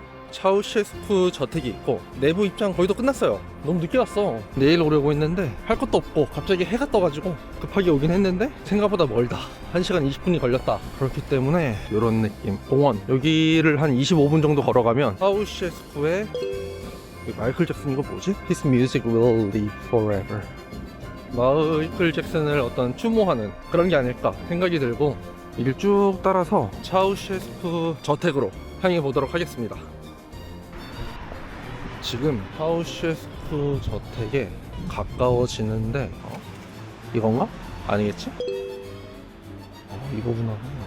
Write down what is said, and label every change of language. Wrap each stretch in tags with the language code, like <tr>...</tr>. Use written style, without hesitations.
<ko>차우셰스쿠 저택이 있고 내부 입장 거의 다 끝났어요. 너무 늦게 왔어. 내일 오려고 했는데 할 것도 없고 갑자기 해가 떠가지고 급하게 오긴 했는데 생각보다 멀다. 1시간 20분이 걸렸다. 그렇기 때문에 이런 느낌. 공원 여기를 한 25분 정도 걸어가면 차우셰스쿠의 마이클 잭슨, 이거 뭐지?</ko> <en>His music will live forever.</en> <ko>마이클 잭슨을 어떤 추모하는 그런 게 아닐까 생각이 들고, 이를 쭉 따라서 차우셰스쿠 저택으로 향해 보도록 하겠습니다. 지금 차우셰스쿠 저택에 가까워지는데 이건가? 아니겠지? 이거구나.</ko>